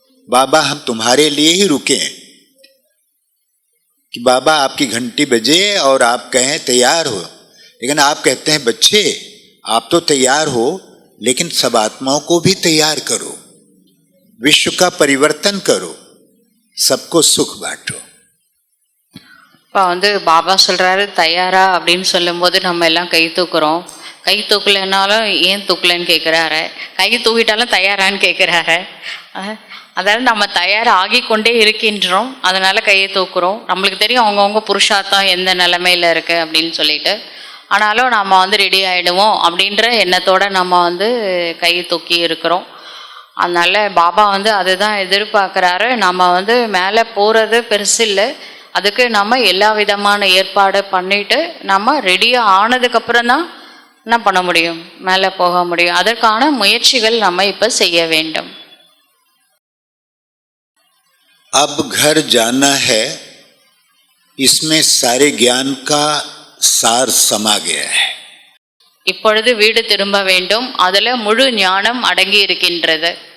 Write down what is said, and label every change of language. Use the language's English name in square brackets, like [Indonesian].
[Hindi] बाबा हम तुम्हारे लिए ही रुके हैं कि बाबा आपकी घंटी बजे और आप कहें तैयार हो. लेकिन आप कहते हैं बच्चे आप तो तैयार हो, लेकिन सब आत्माओं को भी तैयार करो, विश्व का परिवर्तन करो, सबको सुख बांटो. [Tamil] இப்போ வந்து பாபா சொல்கிறாரு தயாரா அப்படின்னு சொல்லும்போது நம்ம எல்லாம் கை தூக்குறோம். கை தூக்கலைன்னாலும் ஏன் தூக்கலைன்னு கேட்குறாரு, கை தூக்கிட்டாலும் தயாரான்னு கேட்குறாரு. அதாவது நம்ம தயார் ஆகி கொண்டே இருக்கின்றோம், அதனால் கையை தூக்குறோம். நம்மளுக்கு தெரியும் அவங்கவுங்க புருஷார்த்தம் எந்த நிலைமையில் இருக்குது அப்படின்னு சொல்லிட்டு. ஆனாலும் நம்ம வந்து ரெடி ஆகிடுவோம் அப்படின்ற எண்ணத்தோடு நம்ம வந்து கை தூக்கி இருக்கிறோம். அதனால் பாபா வந்து அதுதான் எதிர்பார்க்குறாரு. நம்ம வந்து மேலே போகிறது பெருசு இல்லை, அதுக்கு நம்ம எல்லா விதமான ஏற்பாடு பண்ணிவிட்டு நம்ம ரெடியாக ஆனதுக்கப்புறம் தான் என்ன பண்ண முடியும், மேலே போக முடியும். அதற்கான முயற்சிகள் நம்ம இப்போ செய்ய வேண்டும். [Hindi] अब घर जाना है, इसमें सारे ज्ञान का सार समा गया है. [Tamil] இப்பொழுது வீடு திரும்ப வேண்டும், அதில் முழு ஞானம் அடங்கி இருக்கின்றது.